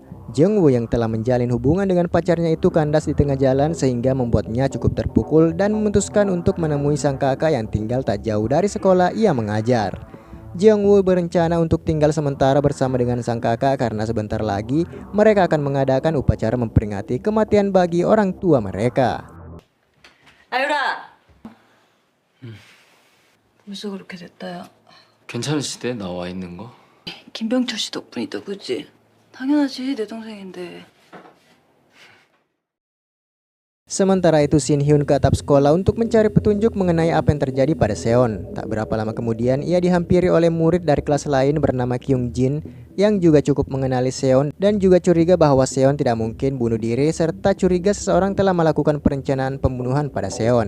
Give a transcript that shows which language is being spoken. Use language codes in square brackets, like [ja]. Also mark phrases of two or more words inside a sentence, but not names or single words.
[id] Jeongwoo yang telah menjalin hubungan dengan pacarnya itu kandas di tengah jalan sehingga membuatnya cukup terpukul dan memutuskan untuk menemui sang kakak yang tinggal tak jauh dari sekolah ia mengajar. Jeongwoo berencana untuk tinggal sementara bersama dengan sang kakak karena sebentar lagi mereka akan mengadakan upacara memperingati kematian bagi orang tua mereka. [ko] 아유라. 벌써 그렇게 됐다야. 괜찮으시대 나와 있는 거? 김병철 씨 덕분이다, 그지? 당연하지, 내 동생인데. [id] Sementara itu Shin Hyun ke atap sekolah untuk mencari petunjuk mengenai apa yang terjadi pada Seon. Tak berapa lama kemudian ia dihampiri oleh murid dari kelas lain bernama Kyung Jin yang juga cukup mengenali Seon dan juga curiga bahwa Seon tidak mungkin bunuh diri serta curiga seseorang telah melakukan perencanaan pembunuhan pada Seon.